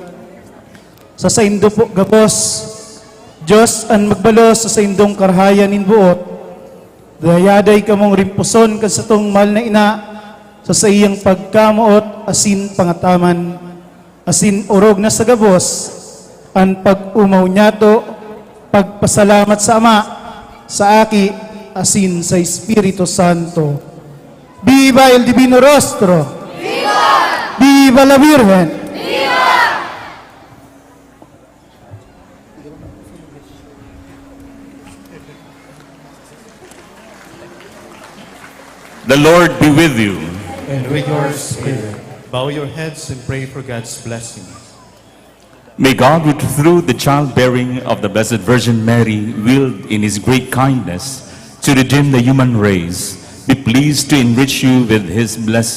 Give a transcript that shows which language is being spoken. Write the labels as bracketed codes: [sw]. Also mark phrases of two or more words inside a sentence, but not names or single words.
[bik] Sa saindo po gabos, Diyos ang magbalos sa saindong karhayan in buot, dayaday kamong rimpuson kan sa tong mahal na ina, sa iyang pagkamuot asin pangataman, asin urog na sa gabos, ang pag-umaw niyato, pagpasalamat sa Ama, sa Aki, asin sa Espiritu Santo. [es] Viva el Divino Rostro! Viva! Viva la Virgen! Viva! [en] The Lord be with you. And with your spirit. Bow your heads and pray for God's blessing. May God, who through the childbearing of the Blessed Virgin Mary, willed in his great kindness to redeem the human race, be pleased to enrich you with his blessing.